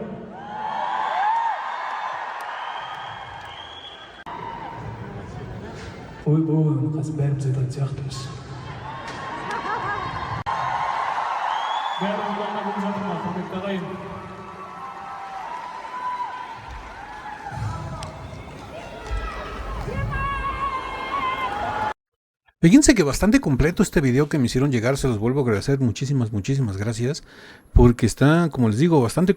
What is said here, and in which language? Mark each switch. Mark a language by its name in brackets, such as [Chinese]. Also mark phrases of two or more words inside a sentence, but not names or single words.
[Kazakh] Ойбой, қазір бәріміз айтатын сияқтымыз. Бәрі ұлғана болып жатыр ма, құрметті ағайын? [Spanish] Fíjense que bastante completo este video que me hicieron llegar, se los vuelvo a agradecer, muchísimas gracias, porque está, como les digo, bastante